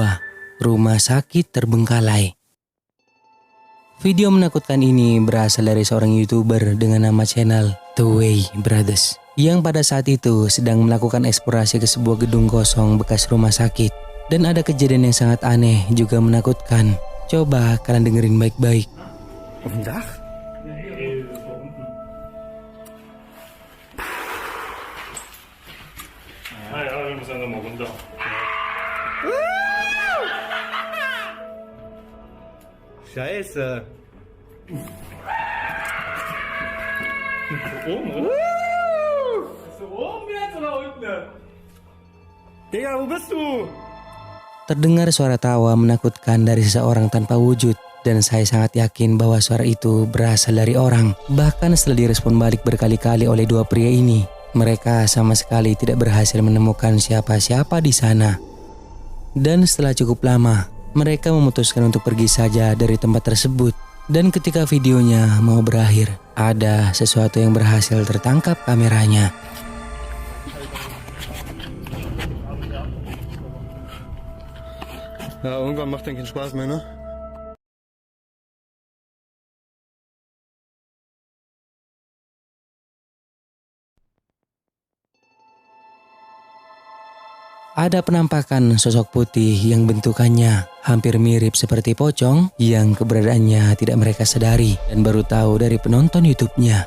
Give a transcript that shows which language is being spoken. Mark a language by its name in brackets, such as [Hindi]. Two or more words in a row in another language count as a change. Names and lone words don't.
[Indonesian] Rumah sakit terbengkalai. Video menakutkan ini berasal dari seorang YouTuber dengan nama channel The Way Brothers, yang pada saat itu sedang melakukan eksplorasi ke sebuah gedung kosong bekas rumah sakit. Dan ada kejadian yang sangat aneh juga menakutkan. Coba kalian dengerin baik-baik. [German] Scheiße. Oben, oder? Bist du oben jetzt oder unten? Digga, wo bist du? [Indonesian] Terdengar suara tawa menakutkan dari seseorang tanpa wujud. Dan saya sangat yakin bahwa suara itu berasal dari orang. Bahkan setelah direspon balik berkali-kali oleh dua pria ini, mereka sama sekali tidak berhasil menemukan siapa-siapa di sana. Dan setelah cukup lama, mereka memutuskan untuk pergi saja dari tempat tersebut. Dan ketika videonya mau berakhir, ada sesuatu yang berhasil tertangkap kameranya. [German] Ja, irgendwann macht den keinen Spaß mehr, ne? [Indonesian] Ada penampakan sosok putih yang bentukannya hampir mirip seperti pocong yang keberadaannya tidak mereka sadari dan baru tahu dari penonton YouTube-nya.